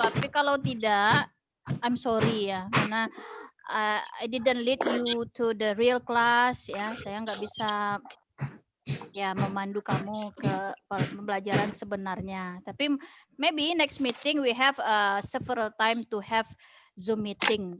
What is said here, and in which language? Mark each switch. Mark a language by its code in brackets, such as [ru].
[id] Tapi kalau tidak, [en] I'm sorry ya, karena I didn't lead you to the real class ya. [id] Saya nggak bisa ya memandu kamu ke pembelajaran sebenarnya. [en] Tapi maybe next meeting we have several time to have Zoom meeting.